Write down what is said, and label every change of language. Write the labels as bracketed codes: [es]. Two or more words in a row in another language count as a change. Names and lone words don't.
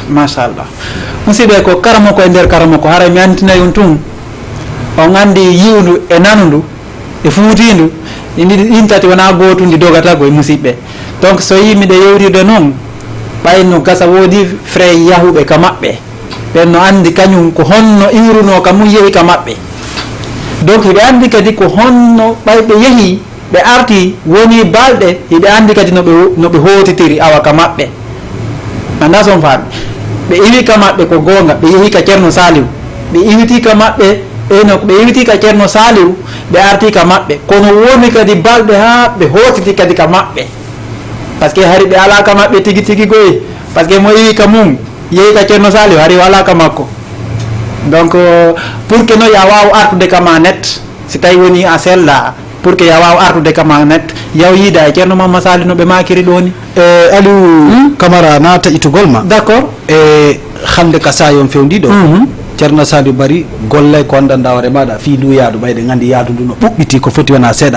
[ff] machallah musidɓe ko karamo ko e nder karamo ko haray mi anditinayi on tun on andi yiwndu e nandu e fuutindu ɗin tati wona gootu ndi dogata koye musidɓe donc so yi miɗe yewtide noon ɓayno gasa woodi frais yahuɓe ka maɓɓe ɓen no andi kañum ko honno iwruno ka mum yeehi ka maɓɓe donc hiɓe andi kadi ko honno ɓayɓe yeehi ɓe arti woni balɗe hiɓe andi kadi no ɓe hotitiri awa ka maɓɓe anda son faami ɓe iwi ka maɓɓe ko gonga ɓe yeehi ka ceerno Saliou ɓe iwiti ka maɓɓe eno ɓe iwiti ka ceerno Saliou ɓe arti ka maɓɓe kono woni kadi balɗe ha ɓe hotiti kadi ka maɓɓe [fr] par ce que [ff] hari ɓe ala ka maɓɓe tigui goyi [fr] par ce que [ff] mo iwi ka mum yeehi ka ceerno Saliou hari wala ka makko donc [fr] pour que [ff] no ya waw artude kama net si tawi woni a sella [fr] pour que [ff] ya wawa artude kama net yaw yiida e ceerno mamma sali no ɓe makiri ɗo ni aliou camara naata itugol ma [fr] d' accord [ff] e hande ka sa yon fewdiɗo ceerno saliou bari golle ko andanda hoore maɗa fi ndu yaadu ɓayde gandi yaadu ndu no ɓuɓɓiti ko foti wona seeɗa